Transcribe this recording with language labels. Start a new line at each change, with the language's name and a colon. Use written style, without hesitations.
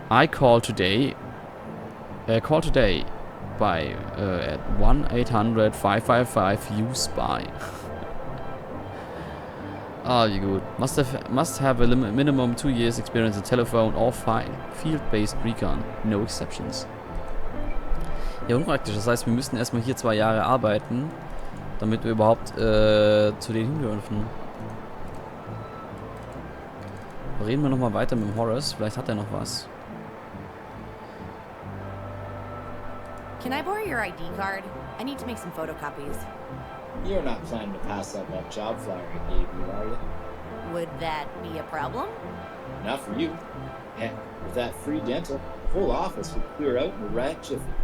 English: Call today by at 1-800-555-USPY.
German: Ah, wie gut.
English: Must have a minimum 2 years experience in telephone or field-based recon. No exceptions.
German: Ja, unpraktisch. Das heißt, wir müssten erstmal hier 2 Jahre arbeiten, damit wir überhaupt zu denen hin dürfen. Reden wir nochmal weiter mit dem Horace. Vielleicht hat er noch was.
English: Can I borrow your ID card? I need to make some photocopies. You're not planning to pass up that job flyer I gave you, are you? Would that be a problem? Not for you. Heck, with that free dental, the whole office would clear out in a rat jiffy.